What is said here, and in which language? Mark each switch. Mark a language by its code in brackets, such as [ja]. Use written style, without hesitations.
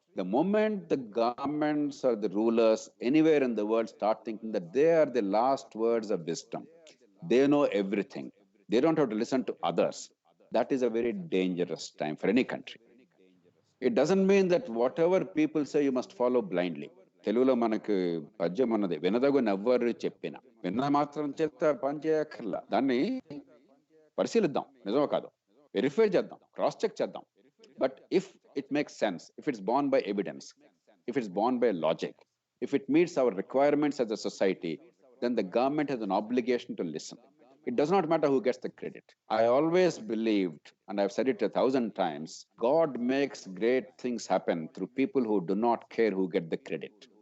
[en] The moment the governments or the rulers anywhere in the world start thinking that they are the last words of wisdom, they know everything, they don't have to listen to others, that is a very dangerous time for any country. It doesn't mean that whatever people say you must follow blindly. [te] తెలుగులో మనకు పద్యం ఉన్నది, వినదగు నవ్వరు చెప్పిన విన్న మాత్రం చేత పని చేయక్కర్లా. దాన్ని పరిశీలిద్దాం, నిజమో కాదు, వెరిఫై చేద్దాం, క్రాస్ చెక్ చేద్దాం. [en] But if it makes sense, if it's born by evidence, if it's born by logic, if it meets our requirements as a society, then the government has an obligation to listen. It does not matter who gets the credit. I always believed, and I've said it 1,000 times, God makes great things happen through people who do not care who get the credit.